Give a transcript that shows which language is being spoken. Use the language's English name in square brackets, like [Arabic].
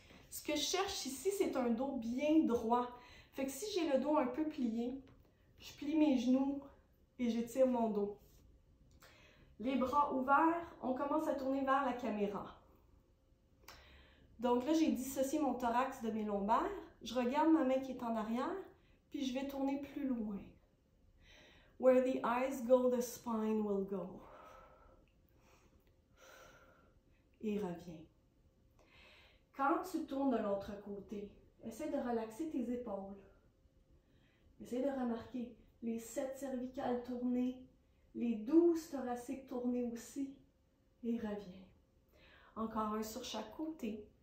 [French] Ce que je cherche ici, c'est un dos bien droit. Fait que si j'ai le dos un peu plié, je plie mes genoux et j'étire mon dos. Les bras ouverts, on commence à tourner vers la caméra. Donc là, j'ai dissocié mon thorax de mes lombaires. Je regarde ma main qui est en arrière, puis je vais tourner plus loin. [English] Where the eyes go, the spine will go. [French] Et reviens. Quand tu tournes de l'autre côté, essaie de relaxer tes épaules. Essaie de remarquer les 7 cervicales tournées, les 12 thoraciques tournés aussi. Et reviens. Encore un sur chaque côté.